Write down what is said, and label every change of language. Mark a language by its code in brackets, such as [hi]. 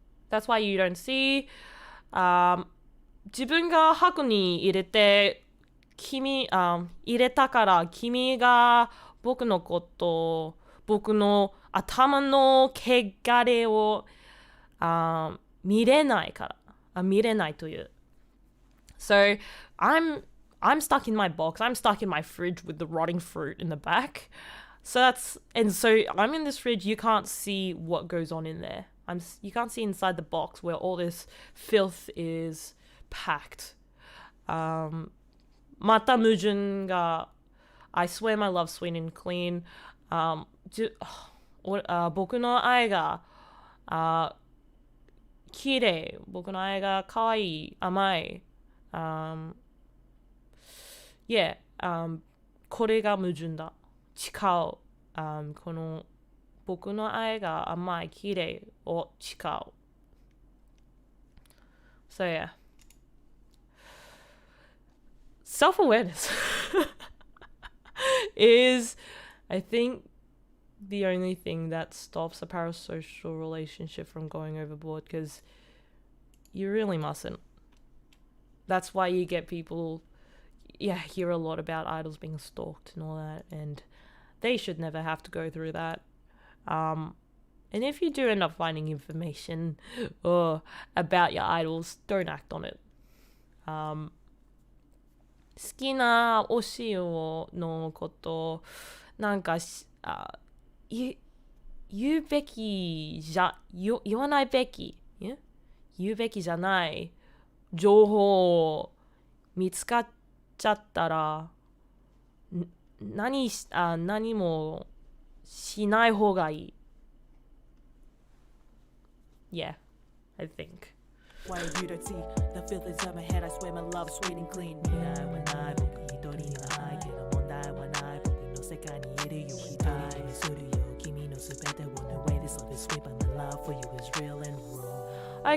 [en] That's why you don't see [ja] 自分が箱に入れて入れたから君が僕のこと僕の頭の汚れを見れないから見れないという [en] So I'm stuck in my box I'm stuck in my fridge with the rotting fruit in the back so I'm in this fridge you can't see what goes on in there you can't see inside the box where all this filth is packed. [ja] また矛盾が [en] I swear my love sweet and clean. [ja] 僕の愛が綺麗、僕の愛が可愛い、甘い。 Yeah, これが矛盾だ。違う。この僕の愛が甘い、綺麗を違う。 [en] So yeah. Self-awareness is, I think, the only thing that stops a parasocial relationship from going overboard, because you really mustn't. That's why you get people, hear a lot about idols being stalked and all that, and they should never have to go through that. And if you do end up finding information about your idols, don't act on it. [ja] 好きな推しのことなんか言うべきじゃ言わないべき言うべきじゃない情報見つかっちゃったら何もしない方がいい。 [en] Yeah, I think. Why you don't see the filth inside my head? I swear my love is sweet and clean. [ja] 未来はない僕一人の愛けど問題はない僕の世界にいるよ一人にするよ君のすべてを [en] No way this love is sweet but my love for you is real and raw.